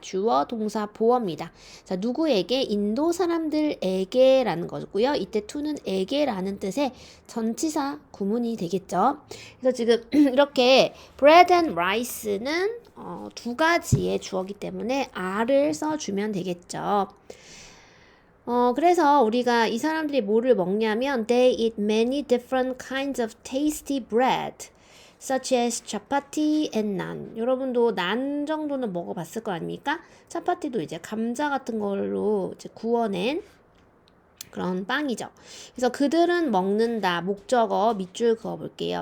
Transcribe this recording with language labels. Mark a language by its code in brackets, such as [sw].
[ko] 주어 동사 보어입니다. 자, 누구에게? 인도 사람들에게라는 거고요. 이때 to는 에게라는 뜻의 전치사 구문이 되겠죠. 그래서 지금 이렇게 [en] bread and rice [ko] 는 두 가지의 주어기 때문에 are를 써주면 되겠죠. 그래서 우리가 이 사람들이 뭐를 먹냐면 [en] they eat many different kinds of tasty bread such as chapati and naan. [ko] 여러분도 난 정도는 먹어봤을 거 아닙니까? 차파티도 이제 감자 같은 걸로 이제 구워낸 그런 빵이죠. 그래서 그들은 먹는다. 목적어 밑줄 그어볼게요.